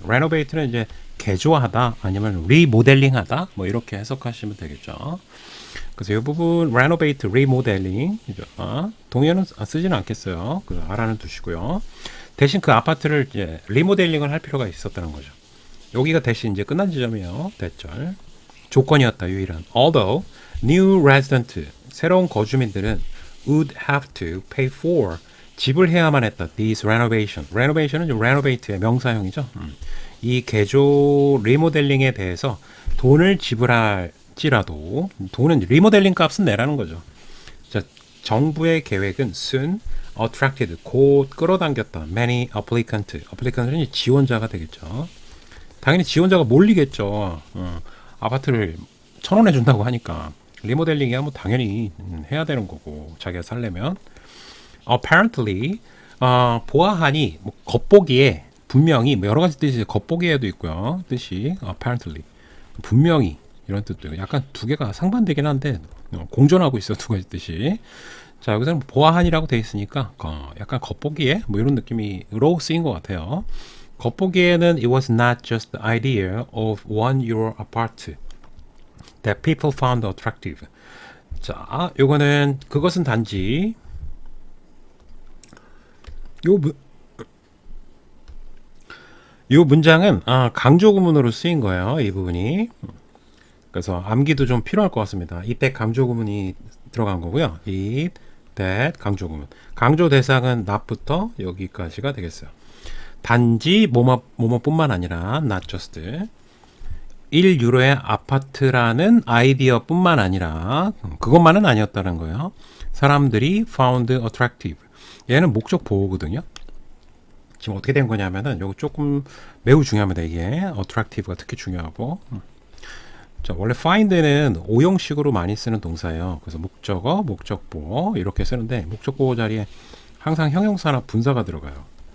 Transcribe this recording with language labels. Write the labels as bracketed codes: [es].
[ko] renovate는 이제 개조하다 아니면 리모델링하다 뭐 이렇게 해석하시면 되겠죠. 그래서 이 부분 renovate, remodeling 동의어는 쓰지는 않겠어요. 그래서 알아는 두시고요. 대신 그 아파트를 이제 리모델링을 할 필요가 있었다는 거죠. 여기가 대신 이제 끝난 지점이에요. 대절. 조건이었다 유일한. [en] Although new resident [ko] 새로운 거주민들은 [en] would have to pay for [ko] 지불해야만 했다. [en] These renovation. [ko] renovation은 좀 renovate의 명사형이죠. 이 개조 리모델링에 대해서 돈을 지불할지라도 돈은 리모델링 값은 내라는 거죠. 자, 정부의 계획은 soon attracted 곧 끌어당겼다. many applicant은 지원자가 되겠죠. 당연히 지원자가 몰리겠죠. 아파트를 1,000원에 준다고 하니까 리모델링이야 뭐 당연히 해야 되는 거고 자기가 살려면 apparently 보아하니 뭐 겉보기에 분명히 뭐 여러 가지 뜻이 겉보기에도 있고요. 뜻이 apparently 분명히 이런 뜻도 있고 약간 두 개가 상반되긴 한데 공존하고 있어 두 가지 뜻이. 자 여기서는 보아하니라고 돼 있으니까 약간 겉보기에 뭐 이런 느낌으로 쓰인 것 같아요. 겉보기에는 [en] it was not just the idea of €1 apart that people found attractive. [ko] 자, 요거는 그것은 단지 요 문장은 강조 구문으로 쓰인 거예요. 이 부분이. 그래서 암기도 좀 필요할 것 같습니다. 이때 강조 구문이 들어간 거고요. it, that 강조 구문. 강조 대상은 not부터 여기까지가 되겠어요. 단지 뭐뭐뿐만 아니라 not just 1유로의 아파트라는 아이디어뿐만 아니라 그것만은 아니었다는 거예요. 사람들이 [en] found attractive. [ko] 얘는 목적 보호거든요. 지금 어떻게 된 거냐면은 요거 조금 매우 중요합니다. 이게 attractive가 특히 중요하고. 자, 원래 find는 오형식으로 많이 쓰는 동사예요. 그래서 목적어, 목적보 이렇게 쓰는데 목적보 자리에 항상 형용사나 분사가 들어가요.